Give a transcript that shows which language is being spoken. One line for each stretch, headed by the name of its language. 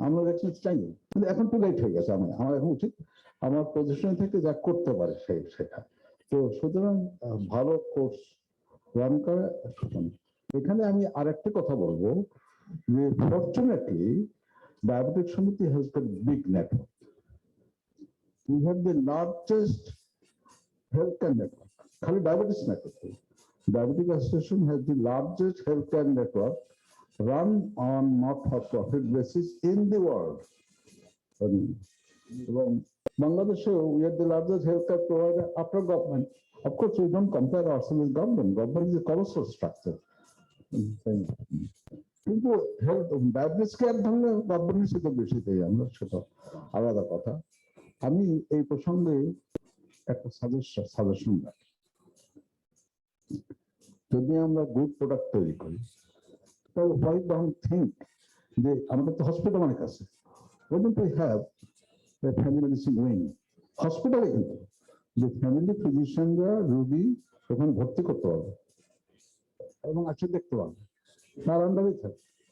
Bangla: আমরা রিস্ক চাইনি, কিন্তু এখন টু লেট হয়ে গেছে। আমার এখন উচিত আমার পজিশন থেকে যা করতে পারে সেটা। তো সুতরাং ভালো কোর্স রান করে। এখানে আমি আরেকটা কথা বলবো যে fortunately
English: Diabetic Samiti has got big network. We have the largest healthcare network. Khali diabetes network. Diabetic Association has the largest healthcare network run on not-for-profit basis in the world. Bangladesh, we are the largest healthcare provider after government. Of course, we don't compare ourselves with government. Government is a colossal structure.
Bangla: কিন্তু diabetes care ধরলে government সেটা বেশি দেয়, আমরা সেটা আলাদা কথা। আমি এই প্রসঙ্গে একটা সাজেশন রাখি, যদি আমরা গুড প্রোডাক্ট তৈরি করি, তাহলে হোয়াই ডোন্ট থিঙ্ক যে আমাদের তো হসপিটাল অনেক আছে,
English: oh don't we have a family medicine wing
Bangla: হসপিটালে, কিন্তু যে ফ্যামিলি ফিজিশিয়ানরা রোগী ওখানে ভর্তি করতে পারবে এবং আছে দেখতে পারবে, তার আন্ডারেই থাকবে।